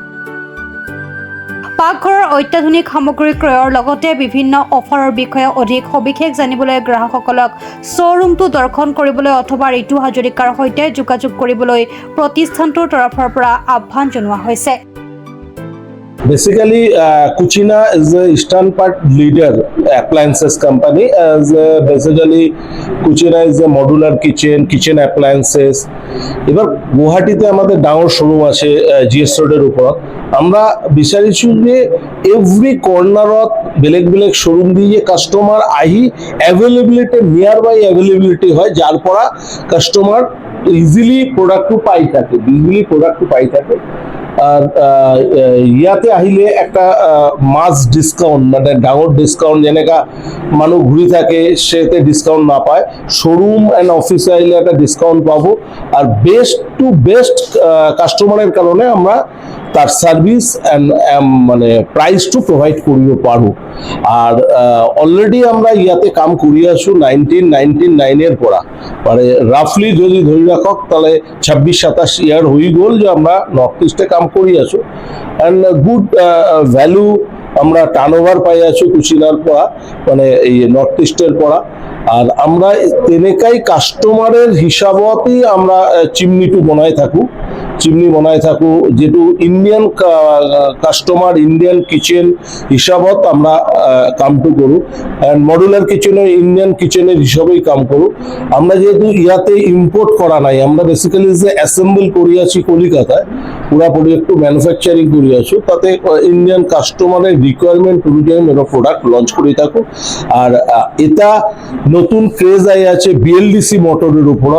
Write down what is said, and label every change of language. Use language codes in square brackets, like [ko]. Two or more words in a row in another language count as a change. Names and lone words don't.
[as] পাকঘৰৰ অত্যাধুনিক সামগ্ৰী ক্ৰয়ৰ লগতে বিভিন্ন অফাৰৰ বিষয়ে অধিক সবিশেষ জানিবলৈ গ্ৰাহকসকলক শ্ব'ৰুমটো দৰ্শন কৰিবলৈ অথবা ঋতু হাজৰিকাৰ সৈতে যোগাযোগ কৰিবলৈ প্ৰতিষ্ঠানটোৰ তৰফৰ পৰা আহ্বান জনোৱা হৈছে। [en] Basically, Cucina is the eastern part leader appliances company. Basically, Cucina is a modular kitchen appliances. [bn] এবার গুৱাহাটীতে আমাদের ডাঙর শোরুম আছে জিএস রোডের উপৰত। আমরা বিচাৰিছো যে [en] every corner [bn] বেলেগ বেলেগ শোরুম দিয়ে কাস্টমার আহি অ্যাভেলেবিলিটি [en] near by availability [bn] হয়, যার পৰা কাস্টমার [en] easily product [bn] পাই থাকে। আর ইয়াতে আহিলে একটা মাস ডিসকাউন্ট মানে ডাঙর ডিসকাউন্ট যেনেকা মানুষ ঘুরি থাকে সেতে ডিসকাউন্ট না পায়, [en] showroom and office [bn] আহিলে একটা ডিসকাউন্ট পাবো। আর [en] best to best customer [bn] কারণে আমরা তার [en] service and [bn] মানে প্রাইসটো প্রোভাইড করিব পারো। আর অলরেডি আমরা ইয়াতে কাম করি আছো 1999 এর পৰা, মানে রাফলি যদি ধরে রাখক তাহলে 26-27 ইয়ার হয়ে গেল যে আমরা নর্থ ইস্টে কাম করি আছো। [en] and good value [bn] আমরা টার্নওভার পাই আছো কুচিনার পৰা, মানে এই নর্থ ইস্টের পৰা। আর আমরা তেনেকাই কাস্টমারের হিসাবতেই আমরা চিমনিটো বনাই থাকো যেটো [en] Indian customer Indian kitchen [bn] হিসাবত আমরা কামটো কৰো। [en] and modular kitchen Indian kitchen [bn] হিসাবেই কাম কৰো। আমরা যেহেতু ইয়াতে ইম্পোর্ট করা নাই, আমরা বেসিক্যালি যে অ্যাসেম্বল করি আছি কলিকাতায়, পুরাপুরি একটু ম্যানুফ্যাকচারিং করি আছো, তাতে [en] Indian customer requirement [bn] অনুযায়ী আমরা [en] product launch [bn] করে থাকো। আর এটা নতুন ক্রেজ আই আছে [en] BLDC motor [bn] উপর।